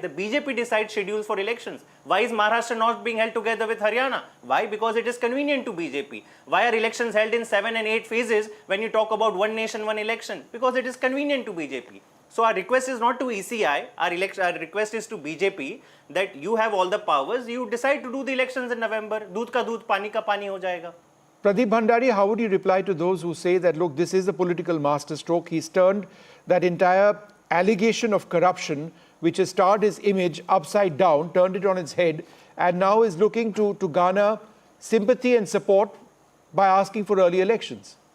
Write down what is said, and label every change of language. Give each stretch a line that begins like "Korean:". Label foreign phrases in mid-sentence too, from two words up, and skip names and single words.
English: The BJP decides schedules for elections. Why is Maharashtra not being held together with Haryana? Why? Because it is convenient to BJP. Why are elections held in 7 and 8 phases when you talk about one nation, one election? Because it is convenient to BJP. So our request is not to ECI, our request is to BJP that you have all the powers, you decide to do the elections in November.
Hindi: दूध का दूध, पानी का पानी हो जाएगा.
English: Pradeep Bhandari, how would you reply to those who say that, look, this is a political masterstroke? He's turned that entire allegation of corruption, which has starred his image upside down, turned it on its head, and now is looking to garner sympathy and support by asking for early elections.